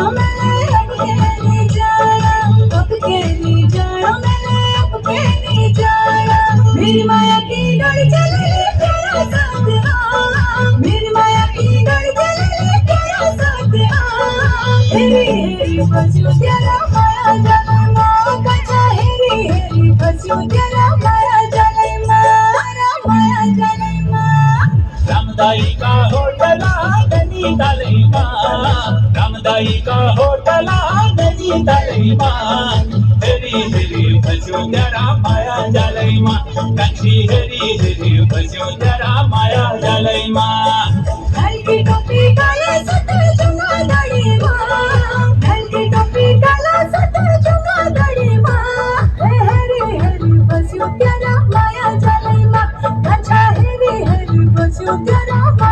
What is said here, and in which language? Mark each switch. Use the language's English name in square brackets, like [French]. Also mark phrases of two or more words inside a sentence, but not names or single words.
[Hindi] मैंने अब के नहीं जाना अब के नहीं जानो मैंने अब के नहीं जाना मेरी माया की गाड़ी चले तेरा साथ आ मेरी माया की गाड़ी चले तेरा साथ आ [Nepali] हेरी हेरी फस्यो त्याला माया जालैमा कच्चा हेरी हेरी फस्यो त्याला माया जालैमा माया जालैमा रामदाई का होटला नदी तालैमा रामदाई का होटला नदी तालैमा हेरी हेरी फस्यो त्याला माया जालैमा कान्छी हेरी हेरी फस्यो त्याला माया जालैमा ढालकी टोपी काला सट जुंगा दाढ़ीमा ढालकी टोपी काला सट जुंगा दाढ़ीमा हेरी हेरी फस्यो त्याला माया जालैमा अच्छा हेरी हेरी फस्यो त्याला